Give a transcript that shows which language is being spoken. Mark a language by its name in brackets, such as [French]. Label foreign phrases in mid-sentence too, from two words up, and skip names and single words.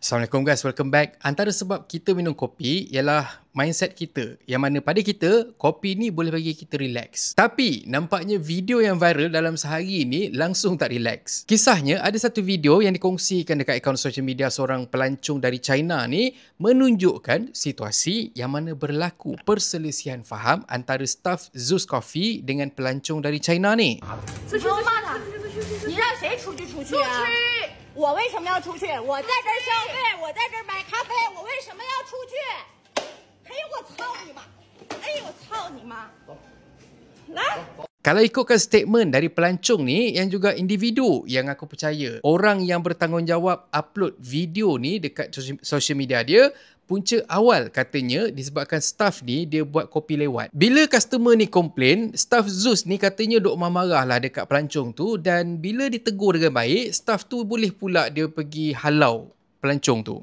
[English] Assalamualaikum guys, welcome back. [Malay] Antara sebab kita minum kopi ialah mindset kita. Yang mana pada kita, kopi ni boleh bagi kita relax. Tapi nampaknya video yang viral dalam sehari ni langsung tak relax. Kisahnya ada satu video yang dikongsikan dekat akaun [English] social media [Malay] seorang pelancong dari China ni menunjukkan situasi yang mana berlaku perselisihan faham antara staf Zeus Coffee dengan pelancong dari China ni. [Chinese] 你让谁出去啊？我为什么要出去？我在这儿消费，我在这儿买咖啡，我为什么要出去？哎呦我操你妈！哎呦我操你妈！来。 [Malay] Kalau ikutkan statement dari pelancong ni yang juga individu yang aku percaya, orang yang bertanggungjawab upload video ni dekat [English] social media [Malay] dia, punca awal katanya disebabkan staff ni dia buat kopi lewat. Bila customer ni komplain, staff Zeus ni katanya duk marah lah dekat pelancong tu, dan bila ditegur dengan baik, staff tu boleh pula dia pergi halau pelancong tu.